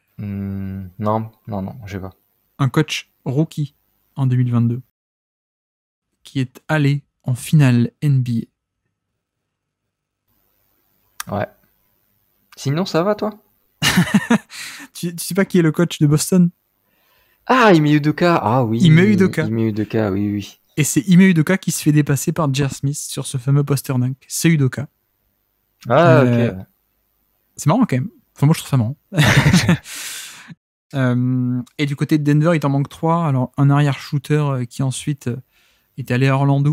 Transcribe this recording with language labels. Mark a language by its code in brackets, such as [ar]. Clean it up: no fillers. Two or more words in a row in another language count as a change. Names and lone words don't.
[fr] Non, je sais pas. Un [en] coach rookie [fr] en 2022 qui est allé en finale NBA. Ouais. Sinon, ça va, toi? Tu sais pas qui est le coach de Boston? Ah, Ime Udoka. Ah oui. Ime Udoka. Ime Udoka, oui. Et c'est Ime Udoka qui se fait dépasser par J.R. Smith sur ce fameux [en] poster dunk. [fr] C'est Udoka. Ah, ok. C'est marrant quand même. Enfin, moi, je trouve ça marrant. Et du côté de Denver, il t'en manque 3. Alors, un arrière-shooter qui ensuite est allé à Orlando.